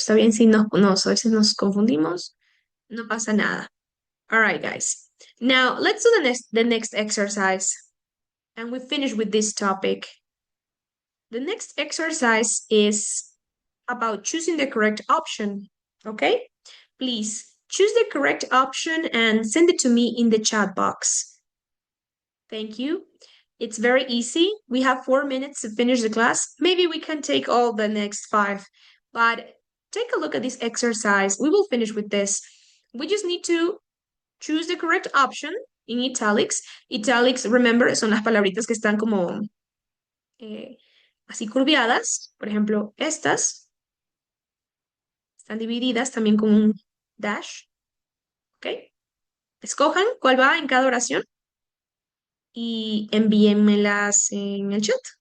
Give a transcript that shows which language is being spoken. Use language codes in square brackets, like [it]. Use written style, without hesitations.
[es] Está bien si a veces nos confundimos. No pasa nada. [en] All right, guys. Now, let's do the next exercise. And we finish with this topic. The next exercise is about choosing the correct option, okay? Please choose the correct option and send it to me in the chat box. Thank you. It's very easy. We have 4 minutes to finish the class. Maybe we can take all the next 5, but take a look at this exercise. We will finish with this. We just need to choose the correct option in italics. Italics, remember, [es] son las palabritas que están como así curviadas. Por ejemplo, estas están divididas también con un dash. ¿Ok? Escojan cuál va en cada oración y envíenmelas en el chat.